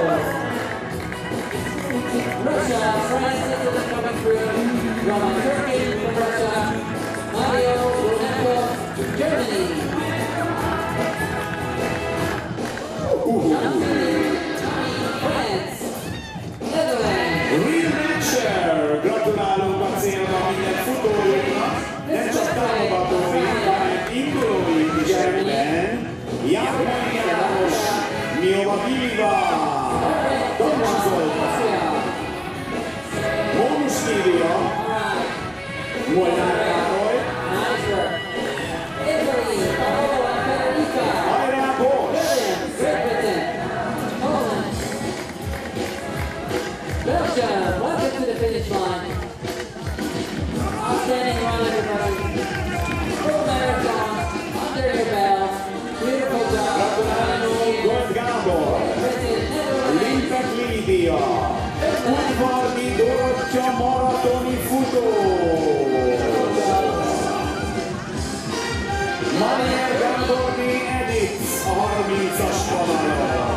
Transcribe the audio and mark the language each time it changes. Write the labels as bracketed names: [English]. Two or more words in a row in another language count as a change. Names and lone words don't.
[English] Russia, France is coming through. Roman Turkey from Russia. Mario Ronaldo, Germany. France. Netherlands. Real Nature, [Hungarian] gratulálunk a célban minden futójunknak, nem csak támogatóink, hanem indulóink is ebben. Jápai János, Miova Viva, Tomcsi Zoltán, [English] Austria. [Hungarian] Mónus Lívia, [English] Alright. [Hungarian] Molnár Károly, [English] Nice work. Italy. Paolo and Federica. [Hungarian] hajrá Bosch! [English] Great Britain. Poland. Belgium. Welcome to the finish line. Outstanding run, everybody. Full marathon. Under your belt. Beautiful job. [Hungarian] Gratulálunk Gold Gábor, [English] Britain. Netherlands. [Hungarian] Limpek Lídia, Udvardi Dorottya maratoni futó, Marier Gáborné Edith a 30-as vonalon.